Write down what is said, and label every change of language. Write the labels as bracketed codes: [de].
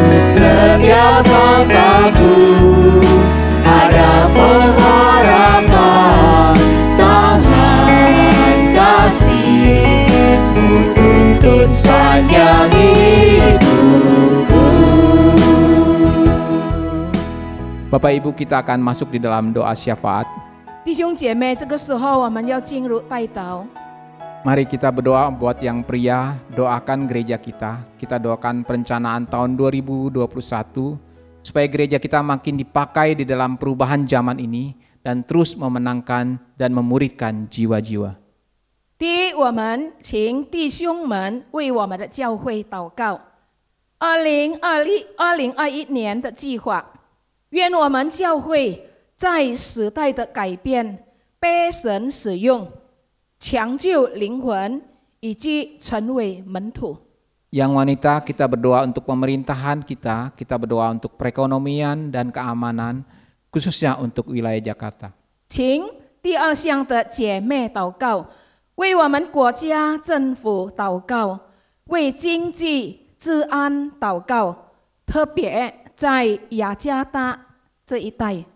[id] Setiap langkahku ada pengharapan, tangan kasih-Mu tuntun sepanjang hidupku. Bapak Ibu, kita akan masuk di dalam doa syafaat. [zh] 弟兄姐妹，这个时候我们要进入代祷。 [id] Mari kita berdoa buat yang pria, doakan gereja kita. Kita doakan perencanaan tahun 2021 supaya gereja kita makin dipakai di dalam perubahan zaman ini dan terus memenangkan dan memuridkan jiwa-jiwa. [zh] 第一，我们请弟兄们为我们的教会祷告。 2021年的计划，愿我们教会在时代的改变被神使用，抢救灵魂以及成为门徒。 [id] Yang wanita, kita berdoa untuk pemerintahan kita berdoa untuk perekonomian dan keamanan, khususnya untuk wilayah Jakarta. [zh] 请第二项的姐妹祷告，为我们国家政府祷告，为经济治安祷告，特别在雅加达这一带，